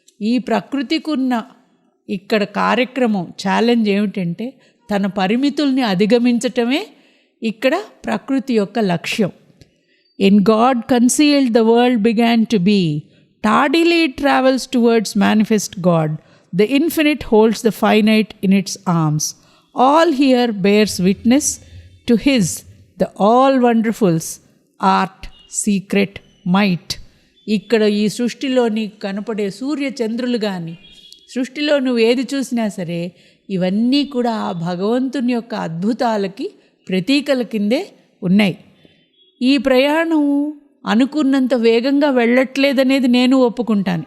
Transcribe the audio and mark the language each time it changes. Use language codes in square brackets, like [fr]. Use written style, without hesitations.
[te] ఈ ప్రకృతికున్న ఇక్కడ కార్యక్రమం, ఛాలెంజ్ ఏమిటంటే తన పరిమితుల్ని అధిగమించటమే ఇక్కడ ప్రకృతి యొక్క లక్ష్యం. [en] In God concealed the world began to be, tardily it travels towards manifest God. The infinite holds the finite in its arms. All here bears witness to His, the all-wonderful's art, secret, might. [te] ఇక్కడ ఈ సృష్టిలో నీకు కనపడే సూర్య చంద్రులు కానీ, సృష్టిలో నువ్వు ఏది చూసినా సరే ఇవన్నీ కూడా ఆ భగవంతుని యొక్క అద్భుతాలకి ప్రతీకల కిందే ఉన్నాయి. ఈ ప్రయాణం అనుకున్నంత వేగంగా వెళ్ళట్లేదనేది నేను ఒప్పుకుంటాను.